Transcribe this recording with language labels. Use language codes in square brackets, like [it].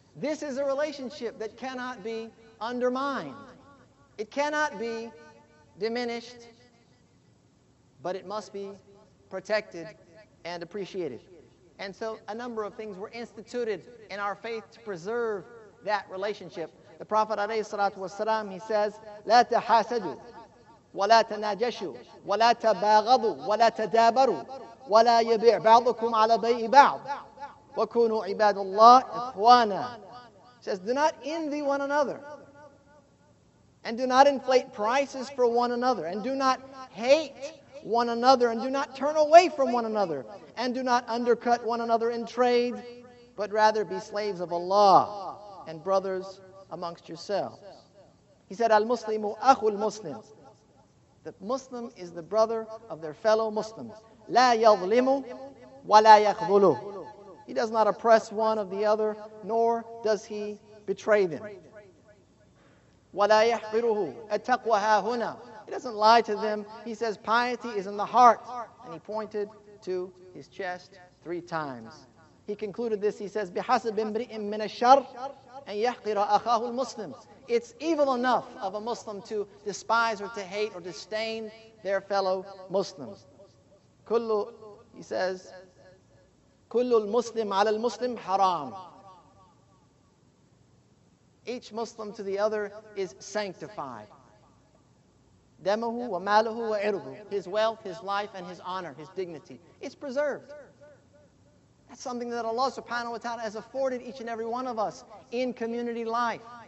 [en] This is a relationship that cannot be undermined. It cannot be diminished, but it must be protected and appreciated. And so a number of things were instituted in our faith to preserve that relationship. The Prophet ﷺ, he says, [ar] لا تحاسدوا ولا تناجشوا ولا تباغضوا ولا تدابروا ولا يبيع بعضكم على بيع بعض وكونوا عباد الله إخوانا. [en] He says, do not envy one another, and do not inflate prices for one another, and do not hate one another, and do not turn away from one another, and do not undercut one another in trade, but rather be slaves of Allah and brothers amongst yourselves. He said, [ar] Al-Muslimu akhul Muslim. [en] The Muslim is the brother of their fellow Muslims. [ar] La yadhlimu wa la yakhdhulu. [en] He does not oppress one of the other, nor does he betray them. [ar] Wa la yahqiruhu. At-taqwa ha huna. [en] He doesn't lie to them. He says piety is in the heart. And he pointed to his chest 3 times. He concluded this, he says, [ar] بِحَسَبِ امْرِئٍ مِّنَ الشَّرِّ أَن يَحْقِرَ أَخَاهُ الْمُسْلِمِ. [en] It's evil enough of a Muslim to despise or to hate or disdain their fellow Muslims. He says, [ar] كُلُّ الْمُسْلِمْ عَلَى الْمُسْلِمْ حَرَامٌ. [en] Each Muslim to the other is sanctified. [ar] دَمُهُ وَمَالُهُ وَعِرْضُهُ. [en] His wealth, his life, and his honor, his dignity. It's preserved. That's something that Allah subhanahu wa ta'ala has afforded each and every one of us in community life.